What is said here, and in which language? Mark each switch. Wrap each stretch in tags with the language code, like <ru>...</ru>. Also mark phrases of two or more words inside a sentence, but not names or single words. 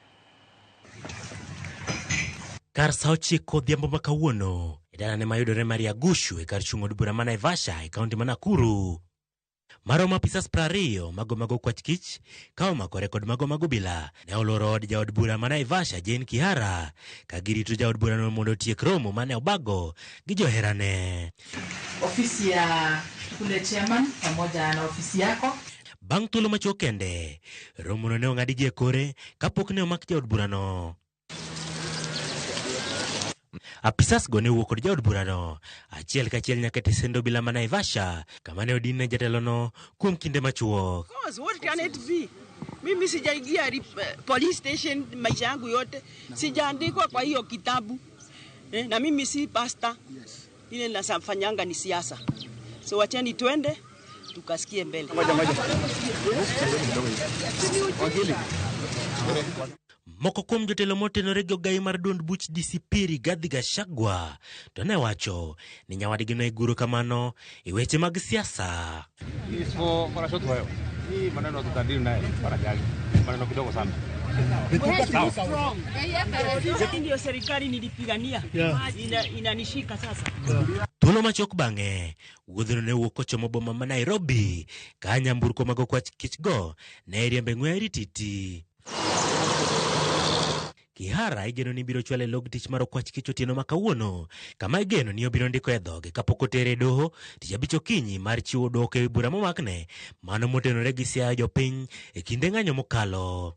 <luo>Kar sa 9 odhiambo ma kawuono e dalane mayudore Maria Gushu e kar chung' od bura ma Naivasha e kaunti ma Nakuru. Maromo apisas 20 mago okwach kich ka omakore kod mago bila ne oloro od jaod bura ma Naivasha Jane Kihara ka girito jaod bura no mondo tiek romo mane obago gi joherane.</luo> <sw>Ofisi ya kule chairman pamoja na ofisi yako.</sw> <luo>Bang' thuolo machuok kende, romo no ne ong'adi gi e kore kapok ne omak jaod bura no. Apisas go ne wuok kod jaod burano achiel kachiel nyaka e sendo bila ma Naivasha kama ne odin ne jatelono kuom kinde machuok.</luo> <en>What can it be?</en> <sw>Mimi sijaingia</sw> <en>police station</en> <sw>maisha yangu yote. Sijaandikwa kwa hiyo kitabu. Na mimi si pastor. Ile nasafanyanga ni siasa. So wacheni twende tukasikie mbele.</sw> <luo>Moko kuom jotelo motenore gi ogai mar duond buch DCP Rigathi Gachagua to ne wacho ni nyawadgi no iguro kamano e weche mag siasa.</luo> <sw>Ndio serikali nilipigania inanishika sasa.</sw> <luo>Thuolo machuok bang'e, wuodhno ne wuok kochomo boma ma Nairobi ka nyamburko mag okwach kich go ne riembe ng'we rititi. Kihara igeno ni biro chwale log tich mar okwach kich otieno ma kawuono, kama igeno ni obiro ndiko e dhoge kapok otere doho tich abich okinyi mar chiwo dwoko e bura momakne mano motenore gi siayo jopiny e kinde ng'anyo mokalo.</luo>